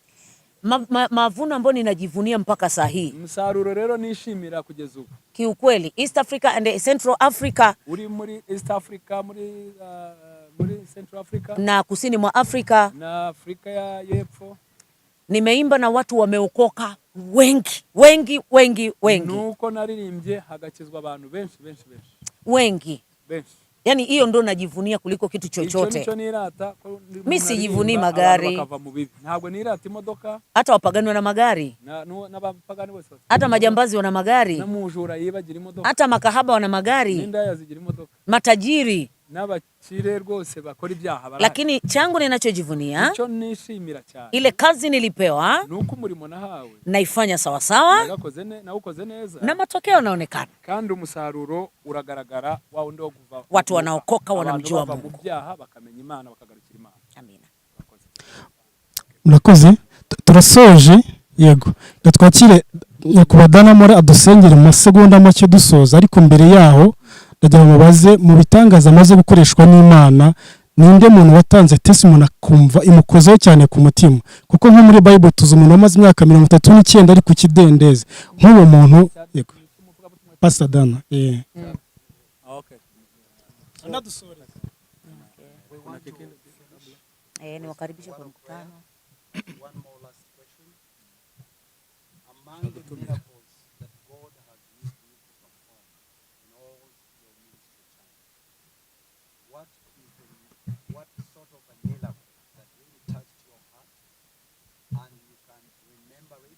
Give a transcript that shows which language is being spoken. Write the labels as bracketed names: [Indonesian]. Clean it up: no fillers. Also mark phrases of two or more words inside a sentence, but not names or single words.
[Swahili] Mavuno ambayo ninajivunia mpaka saa hii. [Kinyarwanda] Msaruro rero nishimira kugeza ubu. [Swahili] Kiukweli East Africa and Central Africa. [Kinyarwanda] Uri muri East Africa, muri Central Africa. [Swahili] Na kusini mwa Afrika. [Kinyarwanda] Na Afrika ya Yepfo. [Swahili] Nimeimba na watu wameokoka wengi. [Kinyarwanda] Nuko naririmbye hagakizwa abantu benshi. [Swahili] Wengi. [Kinyarwanda] Benshi. [Swahili] Yani hiyo ndo najivunia kuliko kitu chochote. [Kinyarwanda] Icyo nirata. [Swahili] Mimi sijivunii magari. [Kinyarwanda] Ntabwo nirata imodoka. [Swahili] Hata wapagani wana magari. [Kinyarwanda] N'abapagani bose. [Swahili] Hata majambazi wana magari. [Kinyarwanda] Namujura yibagira imodoka. [Swahili] Hata makahaba wana magari. [Kinyarwanda] N'indaya zigira imodoka. [Swahili] Matajiri. [Kinyarwanda] N'abakire rwose bakora ibyaha barahari. [Swahili] Lakini changu ninachojivunia, [Kinyarwanda] icyo nishimira cyane, [Swahili] ile kazi nilipewa [Kinyarwanda] nuko umurimo nahawe [Swahili] naifanya sawa sawa, [Kinyarwanda] nawukoze neza [Swahili] na matokeo yanaonekana, [Kinyarwanda] kandi umusaruro uragaragara. [Swahili] Wao ndio kuva watu wanaokoka, wanamjua Mungu, [Kinyarwanda] mu byaha bakamenya Imana, bakagarukira Imana. Amina. Murakoze. Turasoje, yego twakire nyakubadana Morey adusengere mu masegonda make dusoza, ariko mbere yaho ndagira mubaze mu bitangaza amaze gukoreshwa n'Imana, ninde muntu watanze testimony akumva imukozeho cyane ku mutima? Kuko nko muri Bible tuzi umuntu wamaze imyaka 39 ari ku kidendezi, nk'uwo muntu yego Pastor Dana. Okay. Anadusore. [Swahili] Niwakaribisha kwa mkutano. [English] One more last question. Among the miracles that God has used you to perform in all your ministry time, what sort of a miracle that really touched your heart and you can remember it?